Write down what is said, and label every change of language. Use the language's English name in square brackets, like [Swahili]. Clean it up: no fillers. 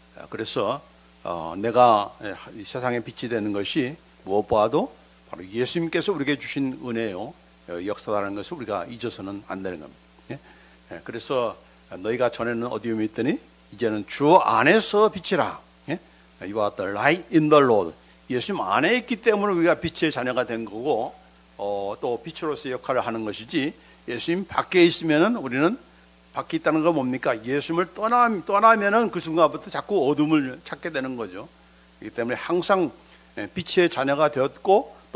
[Korean] 그래서 내가 이 세상의 빛이 되는 것이 무엇보다도 바로 예수님께서 우리에게 주신 은혜요, 역사라는 것을 우리가 잊어서는 안 되는 겁니다. 그래서 너희가 전에는 어디에 있더니 이제는 주 안에서 빛이라. [English] You are the light in the Lord. [Korean] 예수님 안에 있기 때문에 우리가 빛의 자녀가 된 거고, 또 빛으로서의 역할을 하는 것이지, 예수님 밖에 있으면은 우리는, 밖에 있다는 건 뭡니까? 예수님을 떠나면은 그 순간부터 자꾸 어둠을 찾게 되는 거죠. 그렇기 때문에 항상 빛의 자녀가 되었고, 또